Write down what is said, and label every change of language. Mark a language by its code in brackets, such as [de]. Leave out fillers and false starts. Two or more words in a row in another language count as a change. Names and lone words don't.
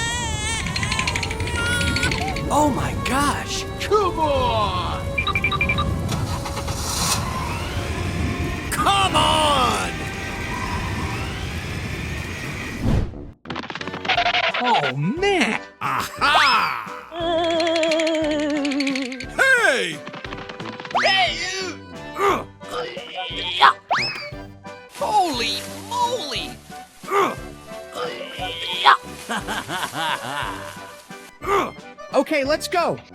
[en] Oh my gosh! Come on! Come on! Oh man! Aha! Hey! Hey! Holy moly! Okay, let's go.